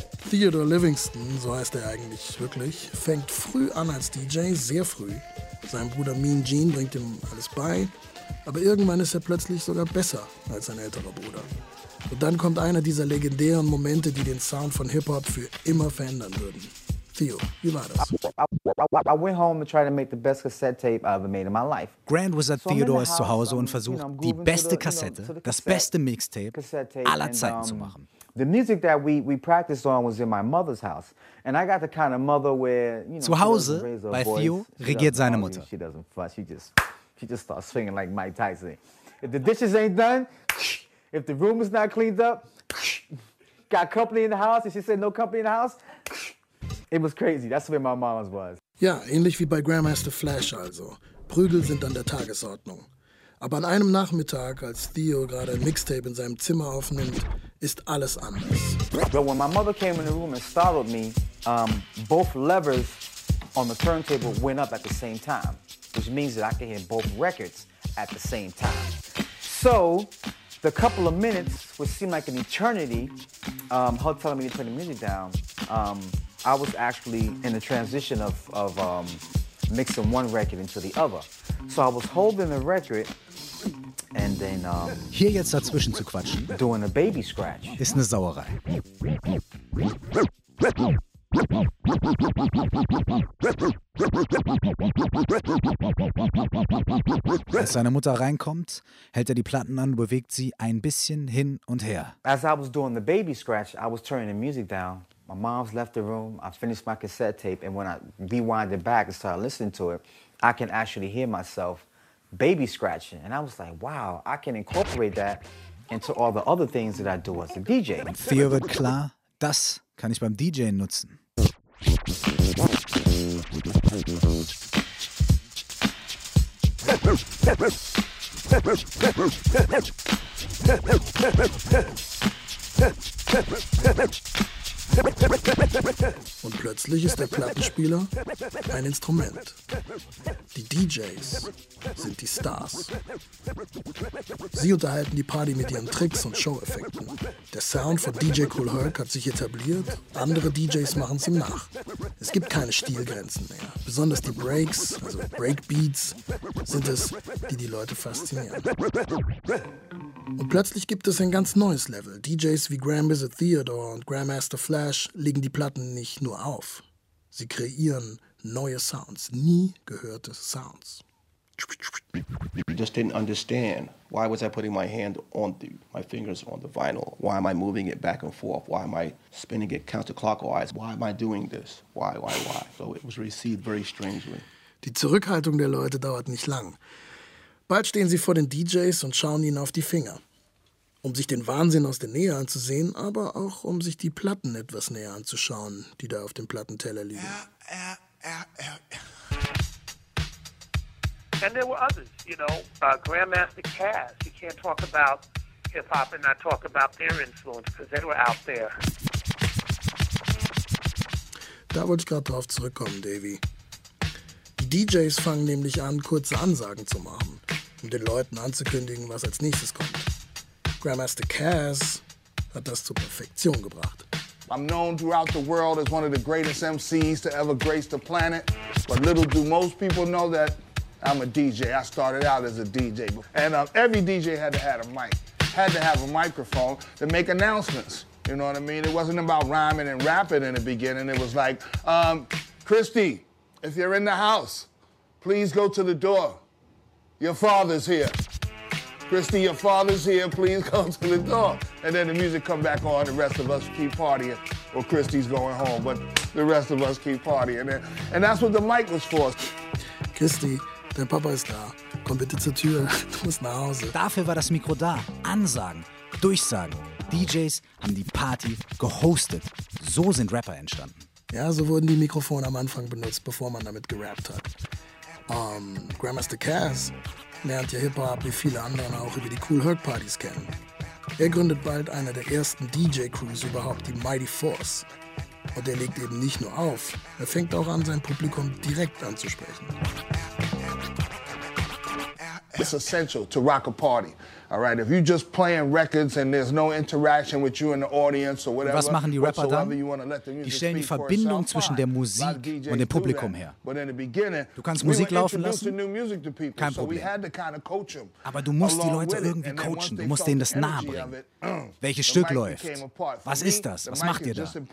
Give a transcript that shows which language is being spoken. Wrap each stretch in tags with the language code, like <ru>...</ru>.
<de>Theodore Livingston, so heißt er eigentlich wirklich, fängt früh an als DJ, sehr früh. Sein Bruder Mean Gene bringt ihm alles bei, aber irgendwann ist er plötzlich sogar besser als sein älterer Bruder. Und dann kommt einer dieser legendären Momente, die den Sound von Hip-Hop für immer verändern würden. Theo, wie war das?</de> <en>I went home to try to make the best cassette tape I ever made in my life.</en> <de>Grand Wizard Theodore ist zu Hause und versucht, die beste Kassette, das beste Mixtape aller Zeiten zu machen.</de> <en>The music that we practiced on was in my mother's house. And I got the kind of mother where, you know,</en> <de>zu Hause bei Theo regiert seine Mutter.</de> <en>She doesn't fuss. She just starts swinging like Mike Tyson. If the dishes ain't done, if the room is not cleaned up, got company in the house, if she said no company in the house, it was crazy. That's where my mama's was.</en> <de>Ja, ähnlich wie bei Grandmaster Flash also. Prügel sind an der Tagesordnung. Aber an einem Nachmittag, als Theo gerade ein Mixtape in seinem Zimmer aufnimmt, ist alles anders.</de> <en>But when my mother came in the room and startled me, both levers on the turntable went up at the same time, which means that I can hear both records at the same time. So, the couple of minutes, which seemed like an eternity, her telling me to turn the music down, I was actually in the transition of mixing one record into the other. So I was holding the record. And then,</en> <de>hier jetzt dazwischen zu quatschen,</de> <en>doing a baby scratch,</en> <de>ist eine Sauerei. Als seine Mutter reinkommt, hält er die Platten an, bewegt sie ein bisschen hin und her.</de> <en>As I was doing the baby scratch, I was turning the music down. My mom's left the room, I finished my cassette tape, and when I rewind it back and started listening to it, I can actually hear myself baby scratching, and I was like, wow, I can incorporate that into all the other things that I do as a DJ.</en> <de>Theo wird klar, das kann ich beim DJen nutzen. Und plötzlich ist der Plattenspieler ein Instrument. Die DJs sind die Stars. Sie unterhalten die Party mit ihren Tricks und Show-Effekten. Der Sound von DJ Kool Herc hat sich etabliert, andere DJs machen es ihm nach. Es gibt keine Stilgrenzen mehr. Besonders die Breaks, also Breakbeats, sind es, die die Leute faszinieren. Und plötzlich gibt es ein ganz neues Level. DJs wie Grand Wizard Theodore und Grandmaster Flash legen die Platten nicht nur auf. Sie kreieren neue Sounds, nie gehörte Sounds.</de> <en>I just didn't understand. Why was I putting my hand on the, my fingers on the vinyl? Why am I moving it back and forth? Why am I spinning it counterclockwise? Why am I doing this? Why? So it was received very strangely.</en> <de>Die Zurückhaltung der Leute dauert nicht lang. Bald stehen sie vor den DJs und schauen ihnen auf die Finger. Um sich den Wahnsinn aus der Nähe anzusehen, aber auch um sich die Platten etwas näher anzuschauen, die da auf dem Plattenteller liegen.</de> <en>And there were others, you know, Grandmaster Caz. You can't talk about hip-hop and not talk about their influence, because they were out there.</en> <de>Da wollte ich gerade drauf zurückkommen, Davey. Die DJs fangen nämlich an, kurze Ansagen zu machen, um den Leuten anzukündigen, was als nächstes kommt. Grandmaster Caz hat das zur Perfektion gebracht.</de> <en>I'm known throughout the world as one of the greatest MCs to ever grace the planet. But little do most people know that I'm a DJ. I started out as a DJ. And every DJ had to have a mic, had to have a microphone to make announcements. You know what I mean? It wasn't about rhyming and rapping in the beginning. It was like, Christy, if you're in the house, please go to the door. Your father's here. Christy, your father's here, please come to the door. And then the music come back on, the rest of us keep partying. Well, Christy's going home, but the rest of us keep partying. And that's what the mic was for.</en> <de>Christy, dein Papa ist da. Komm bitte zur Tür, du musst nach Hause. Dafür war das Mikro da. Ansagen, Durchsagen. DJs haben die Party gehostet. So sind Rapper entstanden. Ja, so wurden die Mikrofone am Anfang benutzt, bevor man damit gerappt hat. Grandmaster Caz lernt ja Hip-Hop wie viele andere auch über die Kool Herc Parties kennen. Er gründet bald eine der ersten DJ-Crews überhaupt, die Mighty Force. Und er legt eben nicht nur auf, er fängt auch an, sein Publikum direkt anzusprechen.</de> <en>It's essential to rock a party. All right, if you just playing records and there's no interaction with you in the audience or whatever.</en> <de>Was machen die Rapper dann? Die stellen die Verbindung zwischen der Musik und dem Publikum her. Du kannst Musik laufen lassen, kein Problem. Aber du musst die Leute irgendwie coachen, du musst denen das nahe bringen. Welches Stück läuft? Was ist das? Was macht ihr da?</de>